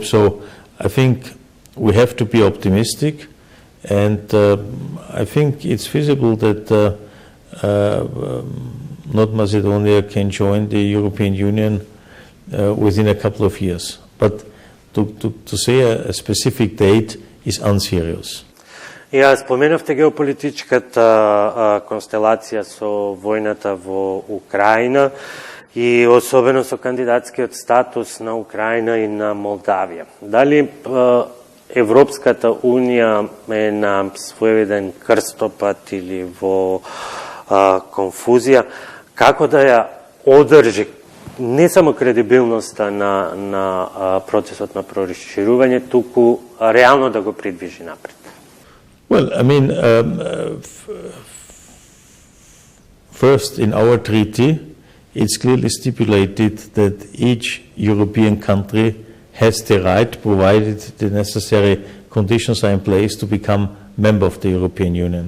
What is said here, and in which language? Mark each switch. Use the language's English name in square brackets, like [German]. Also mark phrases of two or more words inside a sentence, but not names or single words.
[English] So I think we have to be optimistic, and I think it's feasible that North Macedonia can join the European Union within a couple of years. But to say a specific date is unserious. [Macedonian] Ја споменавте геополитичката констелација со војната во Украина и особено со кандидатскиот статус на Украина и на Молдавија. Дали Европската Унија е на своевиден крстопат или во конфузија, како да ја одржи не само кредибилноста на процесот на проширување, туку реално да го придвижи напред? [English] Well, I mean, first in our treaty, it's clearly stipulated that each European country has the right, provided the necessary conditions are in place, to become member of the European Union.